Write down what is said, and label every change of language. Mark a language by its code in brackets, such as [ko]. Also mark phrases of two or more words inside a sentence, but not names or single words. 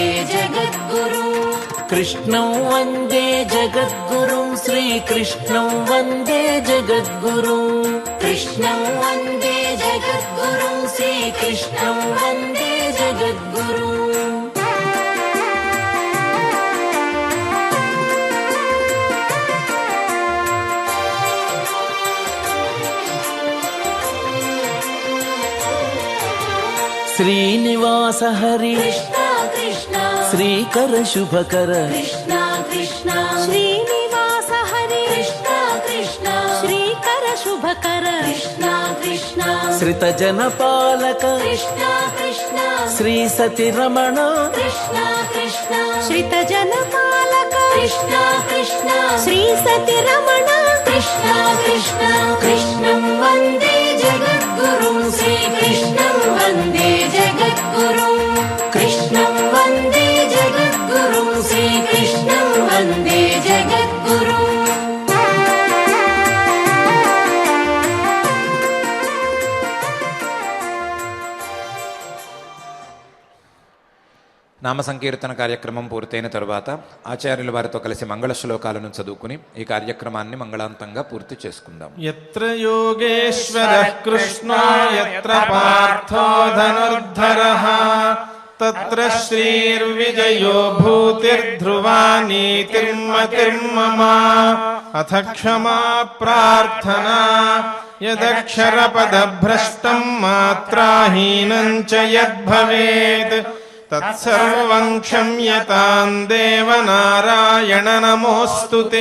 [sa] जगद्गुरुं कृष्णं वन्दे जगद्गुरुं श्रीकृष्णं वन्दे जगद्गुरुं कृष्णं वन्दे जगद्गुरुं श्रीकृष्णं वन्दे जगद्गुरुं श्रीनिवास हरि कृष्णा कृष्णा श्रीकर शुभकर कृष्णा कृष्णा श्रीनिवास हरि कृष्णा कृष्णा श्रीकर शुभकर कृष्णा कृष्णा श्रितजनपालक कृष्णा कृष्णा श्री सतिरमण कृष्णा कृष्णा श्रितजनपालक कृष्णा कृष्णा श्री सतिरमण कृष्णा कृष्णा कृष्णं वन्दे जगद्गुरुं श्रीकृष्णं वन्दे जगद्गुरुं कृष्णं वन्दे जगद्गुरुं श्रीकृष्णं वन्दे जगद्गुरुं [te] నామ సంకీర్తన కార్యక్రమం పూర్తయిన తరువాత ఆచార్యుల వారితో కలిసి మంగళ శ్లోకాలను చదువుకుని ఈ కార్యక్రమాన్ని మంగళాంతంగా పూర్తి చేసుకుందాం. [sa] यत्र योगेश्वरः कृष्णो यत्र पार्थो धनुर्धरः तत्र श्रीर्विजयो भूतिर्ध्रुवा नीतिर्मतिर्मम अथ क्षमा प्रार्थना यदक्षरपदभ्रष्टं मात्राहीनं च यद्भवेत् तत्सर्वं क्षम्यतां देवनारायण नमोऽस्तु ते.